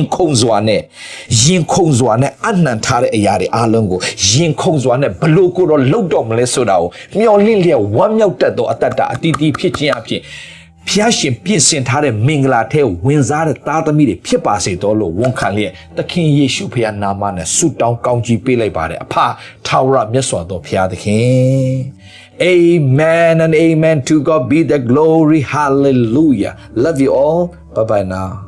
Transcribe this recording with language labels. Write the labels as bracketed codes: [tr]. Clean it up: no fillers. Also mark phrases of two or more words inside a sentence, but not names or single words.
[my] ခုန်စွာနဲ့အနှံထားတဲ့အရာတွေအားလုံးကိုရင်ခုန်စွာနဲ့ဘလို့ကိုတော့လှုပ်တော့မလဲဆိုတာကိုမျော်လင့်လျက်ဝမ်းမြောက်တတ်သောအတ္တအတီးတီးဖြစ်ခြင်းအဖြစ်ဖျားရှင်ပြင်ဆင်ထားတဲ့မင်္ဂလာထဲဝင်စားတဲ့သားသမီးတွေဖြစ်ပါစေတော့လို့ဝန်ခံလျက်သခင်ယေရှုဖခင်နာမနဲ့ဆုတောင်းကောင်းကြီးပေးလိုက်ပါတယ်အဖထာဝရမြတ်စွာသောဖျားသခင် [en] Amen and amen to God be the glory hallelujah love you all bye bye now